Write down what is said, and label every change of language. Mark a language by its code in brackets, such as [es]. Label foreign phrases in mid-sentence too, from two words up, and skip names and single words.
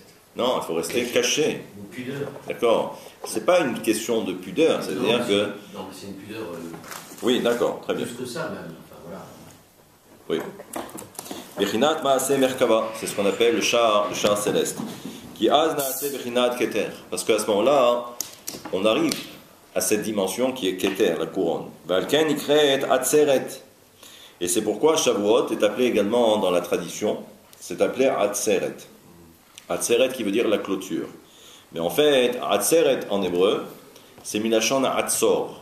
[fr] Non, il faut rester caché. Une pudeur. D'accord. C'est pas une question de pudeur, c'est-à-dire que. Non, mais c'est une pudeur. Oui, d'accord, très bien. Plus que ça même. Enfin, voilà. Oui. [he] בחינת מעשה מרכבה, [fr] c'est ce qu'on appelle le char céleste. [he] כי אז נעשה בחינת כתר. [fr] Parce qu'à ce moment-là, on arrive à cette dimension qui est keter, la couronne. [he] ולכן נקראת עצרת. [fr] Et c'est pourquoi Shavuot est appelé également dans la tradition, c'est appelé atzeret. Atzeret qui veut dire la clôture. Mais en fait, atzeret en hébreu, c'est [he] מלשון עצור.